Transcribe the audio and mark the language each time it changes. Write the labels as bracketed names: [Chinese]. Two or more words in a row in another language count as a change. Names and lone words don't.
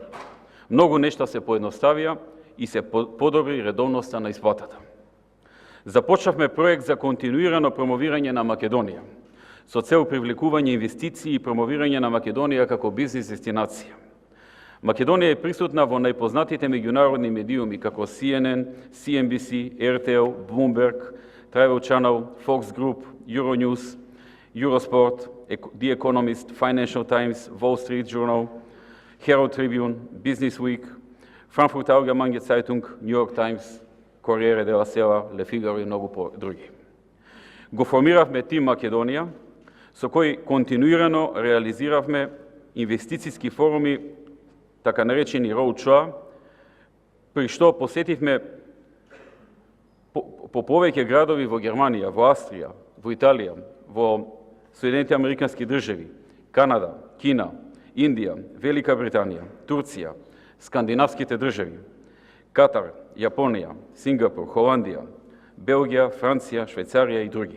[Macedonian] Многу нешта се поедноставија и се подобри редовноста на исплатата. Започнавме проект за континуирано промовирање на Македонија, со цел привлекување инвестиции и промовирање на Македонија како бизнис дестинација. Македонија е присутна во најпознатите меѓународни медиуми како CNN, CNBC, RTL, Bloomberg, Travel Channel, Fox Group, Euronews, Eurosport, The Economist, Financial Times, Wall Street Journal, Herald Tribune, Business Week, Frankfurter Allgemeine Zeitung, New York Times, Corriere della Sera, Le Figaro и многу други. Го формиравме тим Македонија, со кој континуирано реализиравме инвестициски форуми, така наречени roadshow, при што посетивме по повеќе градови во Германија, во Австрија, во Италија, во Соединетите Американски држави, Канада, Кина, Индија, Велика Британија, Турција, скандинавските држави, Катар, Јапонија, Сингапур, Холандија, Белгија, Франција, Швајцарија и други.